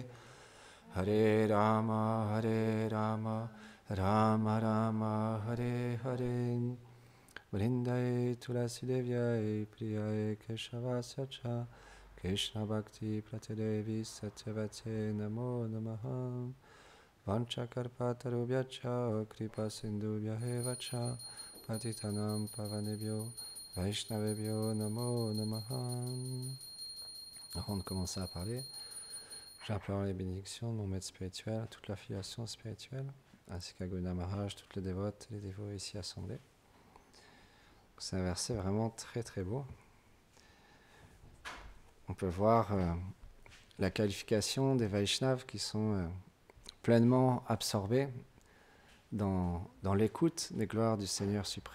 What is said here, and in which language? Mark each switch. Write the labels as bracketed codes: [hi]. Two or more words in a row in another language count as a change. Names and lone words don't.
[sa] हरे राम राम राम हरे हरे वृन्दायै तुलसी देव्यै प्रियायै केशवस्य कृष्ण भक्ति प्रदे देवि सत्यवत्यै नमो नमः वाञ्छाकल्पतरुभ्यश्च कृपासिन्धुभ्य एव च पतितानां पावनेभ्यो वैष्णवेभ्यो नमो नमः. [fr] Avant de commencer à parler, j'implore les bénédictions de mon maître spirituel, toute l'affiliation spirituelle, ainsi qu'à Guna Maharaj, toutes les dévotes et les dévots ici assemblés. C'est un verset vraiment très très beau. On peut voir la qualification des Vaishnavas qui sont pleinement absorbés dans l'écoute des gloires du Seigneur suprême.